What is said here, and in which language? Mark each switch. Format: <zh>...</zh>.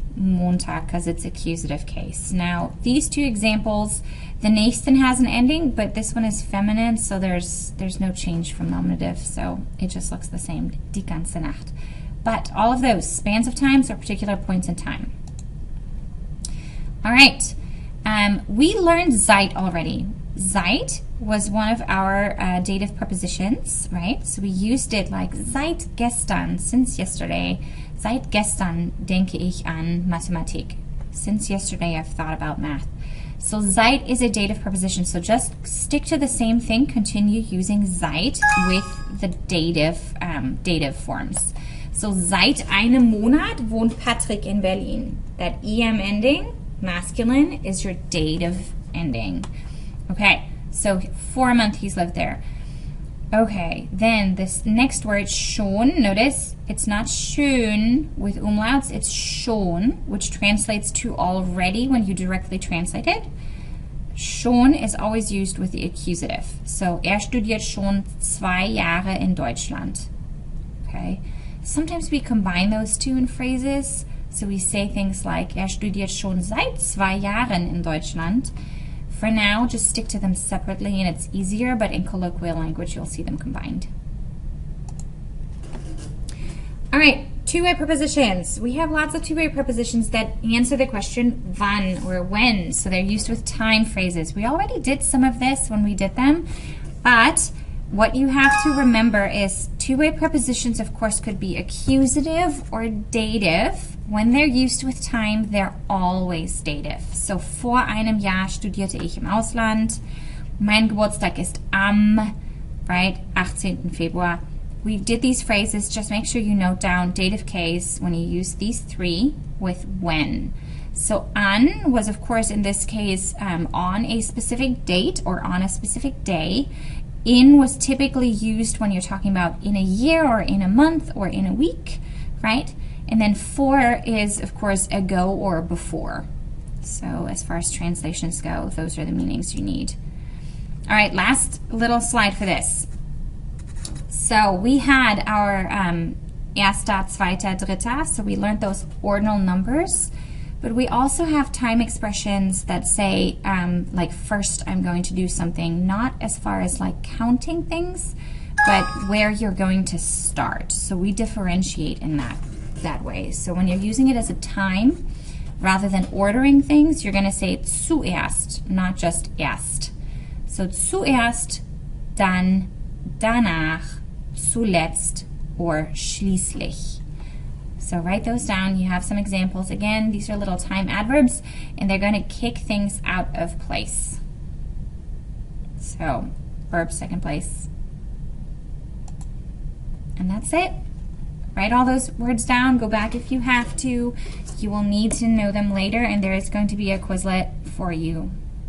<en>Montag, because it's accusative case. Now, these two examples, the nächsten has an ending, but this one is feminine, so there's no change from nominative, so it just looks the same,</en> <de>die ganze Nacht.</de> <en>But all of those spans of times are particular points in time. All right, we learned Zeit already. Zeit was one of our dative prepositions, right? So we used it like</en> <de>seit gestern,</de> <en>since yesterday.</en> <de>Seit gestern denke ich an Mathematik.</de> <en>Since yesterday, I've thought about math. So seit is a dative preposition, so just stick to the same thing. Continue using seit with the dative forms.</en> <de>So seit einem Monat wohnt Patrick in Berlin.</de> <en>That em ending, masculine, is your dative ending. Okay, so for a month he's lived there. Okay, then this next word, schon, notice it's not schön with umlauts, it's schon, which translates to already when you directly translate it. Schon is always used with the accusative.</en> <de>So, studiert schon 2 Jahre in Deutschland.</de> <en>Okay, sometimes we combine those two in phrases. So we say things like,</en> <de>studiert schon seit 2 Jahren in Deutschland.</de> <en>For now, just stick to them separately and it's easier, but in colloquial language, you'll see them combined. All right, Two-way prepositions. We have lots of two-way prepositions that answer the question wann or when, so they're used with time phrases. We already did some of this when we did them, but what you have to remember is two-way prepositions, of course, could be accusative or dative. When they're used with time, they're always dative.</en> <de>So, vor einem Jahr studierte ich im Ausland. Mein Geburtstag ist am, right, 18.</de> <en>Februar. We did these phrases. Just make sure you note down dative case when you use these three with when. So an was, of course, in this case, on a specific date or on a specific day. In was typically used when you're talking about in a year or in a month or in a week, right? And then for is, of course, ago or before. So as far as translations go, those are the meanings you need. All right, last little slide for this. So we had our erster, zweiter, dritter, so we learned those ordinal numbers, but we also have time expressions that say, like first I'm going to do something, not as far as like counting things, but where you're going to start. So we differentiate in that way. So when you're using it as a time, rather than ordering things, you're going to say zuerst, not just erst.</en> <de>So zuerst, dann, danach, zuletzt, or schließlich.</de> <en>So write those down. You have some examples. Again, these are little time adverbs, and they're going to kick things out of place. So, verb second place. And that's it. Write all those words down. Go back if you have to. You will need to know them later, and there is going to be a Quizlet for you.</en>